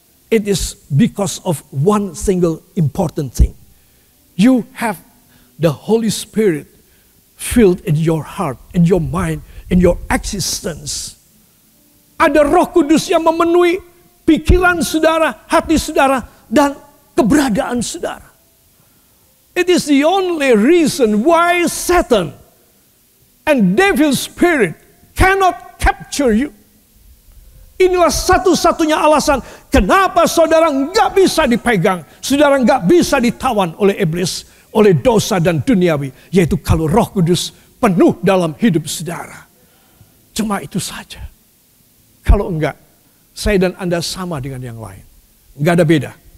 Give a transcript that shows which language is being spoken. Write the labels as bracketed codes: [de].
[en] It is because of one single important thing. You have the Holy Spirit filled in your heart, in your mind, in your existence. [id] Ada Roh Kudus yang memenuhi pikiran saudara, hati saudara, dan keberadaan saudara. [en] It is the only reason why Satan and devil's spirit cannot capture you. [id] Inilah satu-satunya alasan kenapa saudara nggak bisa dipegang, saudara nggak bisa ditawan oleh iblis, oleh dosa dan duniawi, yaitu kalau Roh Kudus penuh dalam hidup saudara. Cuma itu saja. Kalau enggak, saya dan Anda sama dengan yang lain. Enggak ada beda.